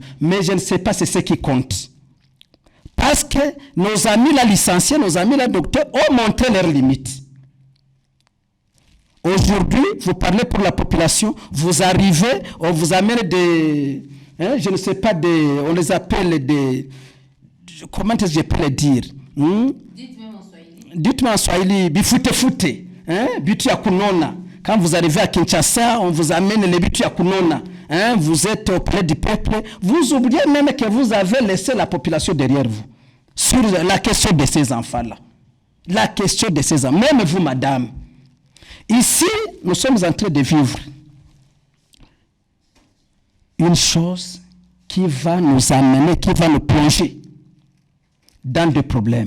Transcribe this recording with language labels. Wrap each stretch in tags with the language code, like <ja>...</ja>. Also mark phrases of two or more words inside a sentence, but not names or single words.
<fr>Mais je ne sais pas c'est ce qui compte. Parce que nos amis la licenciés, nos amis la docteurs ont montré leurs limites. Aujourd'hui, vous parlez pour la population, vous arrivez, on vous amène des, je ne sais pas, on les appelle des, comment est-ce que je peux le dire? Dites-moi en Swahili, bifute,</fr> <sw>bitu ya kunona.</sw> <fr>Quand vous arrivez à Kinshasa, on vous amène les</fr> <sw>bitu ya kunona.</sw> <fr>Vous êtes auprès du peuple, vous oubliez même que vous avez laissé la population derrière vous. Sur la question de ces enfants-là. La question de ces enfants. Même vous, madame. Ici, nous sommes en train de vivre une chose qui va nous amener, qui va nous plonger dans des problèmes.</fr>